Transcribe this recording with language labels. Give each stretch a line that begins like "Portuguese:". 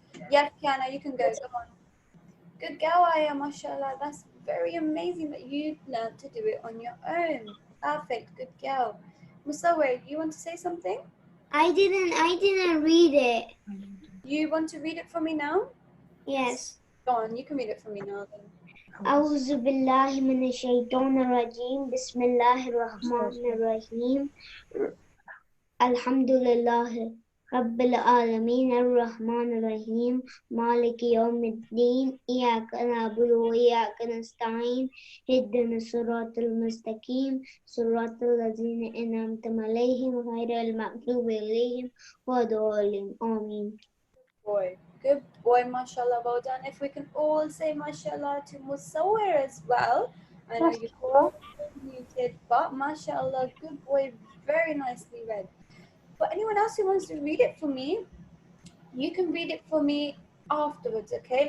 English: Yes, Kiana, you can go. Go on. Good girl, Aya, mashallah. That's very amazing that you learned to do it on your own. Perfect. Good girl. Musawir, you want to say something? I didn't read it. You want to read it for me now? Yes. Go on, you can read it for me now then.
Arabic: أعوذ بالله من الشيطان الرجيم بسم الله الرحمن الرحيم الحمد لله رب العالمين الرحمن الرحيم مالك يوم الدين إياك نعبد وإياك نستعين اهدنا الصراط المستقيم صراط الذين أنعمت عليهم غير المغضوب عليهم ولا الضالين آمين.
English: Boy. Good boy, mashallah. Well done. If we can all say mashallah to Musawir as well. I know you're all muted, but mashallah, good boy, very nicely read. For anyone else who wants to read it for me, you can read it for me afterwards, okay?